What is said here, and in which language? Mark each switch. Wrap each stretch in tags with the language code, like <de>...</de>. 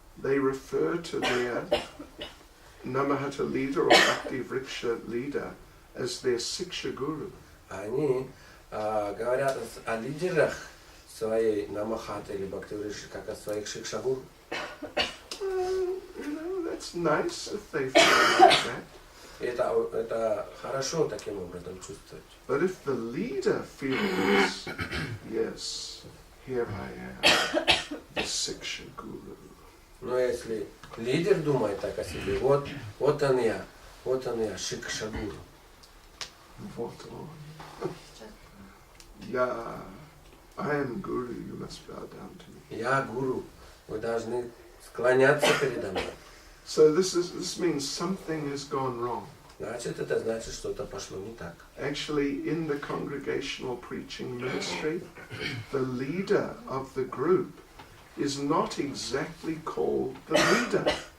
<en>They refer to their Nama-hatta leader or Bhakti Vriksha leader as their Siksha Guru.</en> <ru>Они говорят о лидерах своей Нама-хатты или Бхакти Врикши как о своих шикшагуру.</ru> <en>You know, that's nice if they feel like that.</en> <ru>Это хорошо таким образом чувствовать.</ru> <en>But if the leader feels, yes, here I am, the Siksha Guru.</en> <ru>Но если лидер думает так о себе, вот он я, шикшагуру. Вот он.</ru> <en>yeah, I am Guru, you must bow down to me.</en> <ru>Я гуру, вы должны склоняться передо мной.</ru> <en>So this means something has gone wrong.</en> <ru>Значит, это значит, что-то пошло не так.</ru> <en>Actually, in the congregational preaching ministry, the leader of the group is not exactly called the leader.</en>